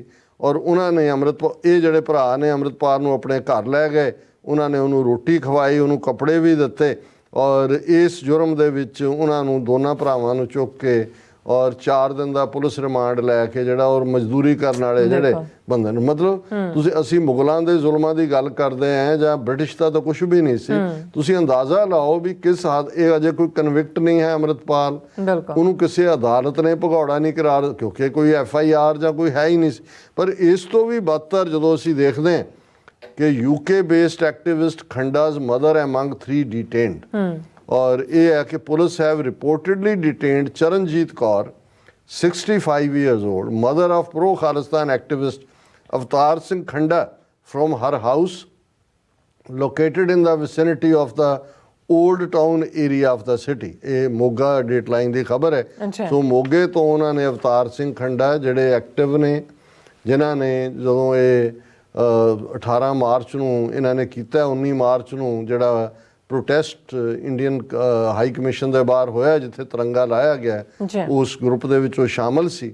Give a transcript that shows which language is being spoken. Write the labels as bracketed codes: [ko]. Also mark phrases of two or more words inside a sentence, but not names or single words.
[pa] ਔਰ ਉਹਨਾਂ ਨੇ ਇਹ ਜਿਹੜੇ ਭਰਾ ਨੇ ਅੰਮ੍ਰਿਤਪਾਲ ਨੂੰ ਆਪਣੇ ਘਰ ਲੈ ਗਏ, ਉਹਨਾਂ ਨੇ ਉਹਨੂੰ ਰੋਟੀ ਖਵਾਈ, ਉਹਨੂੰ ਕੱਪੜੇ ਵੀ ਦਿੱਤੇ ਔਰ ਇਸ ਜੁਰਮ ਦੇ ਵਿੱਚ ਉਹਨਾਂ ਨੂੰ ਦੋਨਾਂ ਭਰਾਵਾਂ ਨੂੰ ਚੁੱਕ ਕੇ ਔਰ 4 ਦਿਨ ਦਾ ਪੁਲਿਸ ਰਿਮਾਂਡ ਲੈ ਕੇ ਜਿਹੜਾ ਔਰ ਮਜ਼ਦੂਰੀ ਕਰਨ ਵਾਲੇ ਜਿਹੜੇ ਬੰਦੇ ਨੂੰ, ਮਤਲਬ ਅਸੀਂ ਮੁਗਲਾਂ ਦੇ ਜ਼ੁਲਮਾਂ ਦੀ ਗੱਲ ਕਰਦੇ ਆਂ ਜਾਂ ਬ੍ਰਿਟਿਸ਼ ਦਾ ਤਾਂ ਕੁਝ ਵੀ ਨਹੀਂ ਸੀ। ਤੁਸੀਂ ਅੰਦਾਜ਼ਾ ਲਾਓ ਵੀ ਕਿਸ ਹੱਦ, ਇਹ ਅਜੇ ਕੋਈ ਕਨਵਿਕਟ ਨਹੀਂ ਹੈ ਅੰਮ੍ਰਿਤਪਾਲ, ਉਹਨੂੰ ਕਿਸੇ ਅਦਾਲਤ ਨੇ ਭਗੌੜਾ ਨਹੀਂ ਕਰਾਰ, ਕਿਉਂਕਿ ਕੋਈ FIR ਜਾਂ ਕੋਈ ਹੈ ਹੀ ਨਹੀਂ ਸੀ। ਪਰ ਇਸ ਤੋਂ ਵੀ ਬਦਤਰ ਜਦੋਂ ਅਸੀਂ ਦੇਖਦੇ ਹਾਂ ਕਿ [en] UK based activist Khanda's mother among 3 detained, [pa] ਔਰ ਇਹ ਹੈ ਕਿ [en] police have reportedly detained ਚਰਨਜੀਤ ਕੌਰ 65 years old, mother of pro Khalistan activist Avtar Singh Khanda, from her house located in the vicinity of the old town area of the city। [pa] ਇਹ ਮੋਗਾ ਡੇਟਲਾਈਨ ਦੀ ਖਬਰ ਹੈ। ਸੋ ਮੋਗੇ ਤੋਂ ਉਹਨਾਂ ਨੇ ਅਵਤਾਰ ਸਿੰਘ ਖੰਡਾ ਜਿਹੜੇ ਐਕਟਿਵ ਨੇ, ਜਿਨ੍ਹਾਂ ਨੇ ਜਦੋਂ ਇਹ 18 ਮਾਰਚ ਨੂੰ ਇਹਨਾਂ ਨੇ ਕੀਤਾ, 19 ਮਾਰਚ ਨੂੰ ਜਿਹੜਾ ਪ੍ਰੋਟੈਸਟ ਇੰਡੀਅਨ ਹਾਈ ਕਮਿਸ਼ਨ ਦੇ ਬਾਹਰ ਹੋਇਆ ਜਿੱਥੇ ਤਿਰੰਗਾ ਲਾਇਆ ਗਿਆ, ਉਸ ਗਰੁੱਪ ਦੇ ਵਿੱਚ ਉਹ ਸ਼ਾਮਲ ਸੀ।